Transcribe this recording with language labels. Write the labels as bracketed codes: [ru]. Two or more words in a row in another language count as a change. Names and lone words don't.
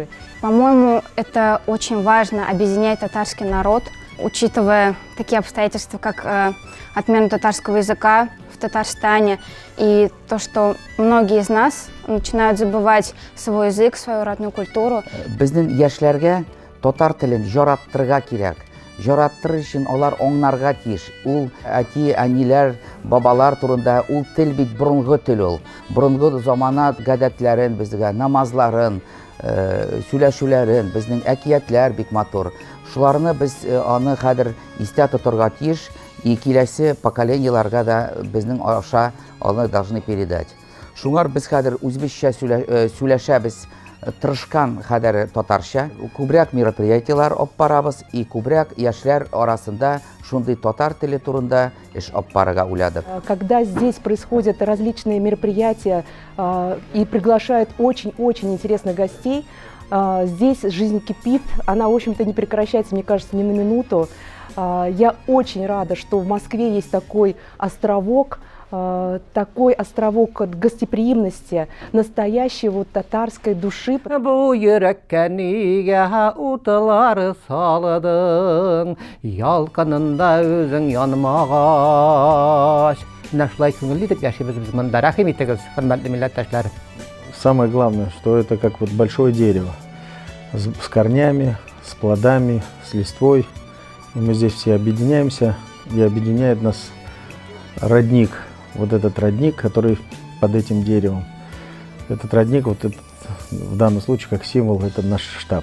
[ru] По-моему, это очень важно объединять татарский народ, учитывая такие обстоятельства, как отмена татарского языка в Татарстане и то, что многие из нас начинают забывать свой язык, свою родную культуру. [tt] Біздің яшьләргә татар телен жараттырга кирәк. Жараттырыр өчен алар аңларга тиеш. Ул әти, әниләр, бабалар турында ул тел бит борынгы тел ул. Борынгы заманат гадәтләрен безгә, намазларын, сөйләшүләрен, безнең әкиятләр бик матур. Шуларны без аны хәзер истә тотарга тиеш и киләсе поколениеларга да безнең аша аны [ru] должны передать. [tt] Шуңар без хәзер үзбезчә сөйләшәбез. Тырышкан хәдәре татарча, күбрәк мероприятиялар алып барабыз и күбрәк яшьләр арасында шундый татар теле турында эш алып барырга уйладык. [ru] Когда здесь происходят различные мероприятия и приглашают очень-очень интересных гостей, здесь жизнь кипит, она, в общем-то, не прекращается, мне кажется, ни на минуту. Я очень рада, что в Москве есть такой островок гостеприимности, настоящей вот татарской души. [tt] Бу йөрәккә нигә утылар салдың, ялкынында үзең янмагач. Менә шулай күңелле итеп яшибез без монда. Рәхим итегез, хөрмәтле милләттәшләр. [ru] Самое главное, что это как вот большое дерево с корнями, с плодами, с листвой. И мы здесь все объединяемся, и объединяет нас родник. Вот этот родник, который под этим деревом. Этот родник, вот этот, в данном случае, как символ, это наш штаб.